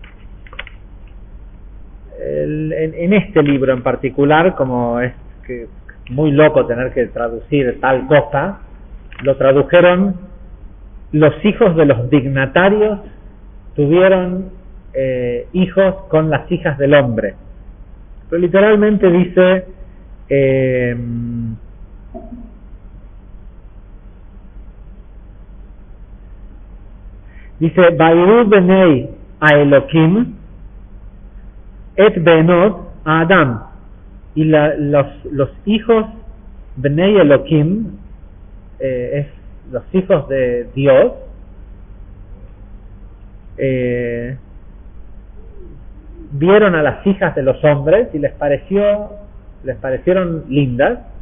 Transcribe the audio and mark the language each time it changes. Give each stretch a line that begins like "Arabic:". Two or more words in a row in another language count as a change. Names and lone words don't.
Spanish: En este libro en particular, como es que muy loco tener que traducir tal cosa, lo tradujeron: los hijos de los dignatarios tuvieron hijos con las hijas del hombre. Pero literalmente dice
Hebrew: ויראו בני האלהים את בנות האדם,
Spanish: y los hijos
Hebrew: בני אלהים
Spanish: es los hijos de Dios, vieron a las hijas de los hombres y les parecieron lindas.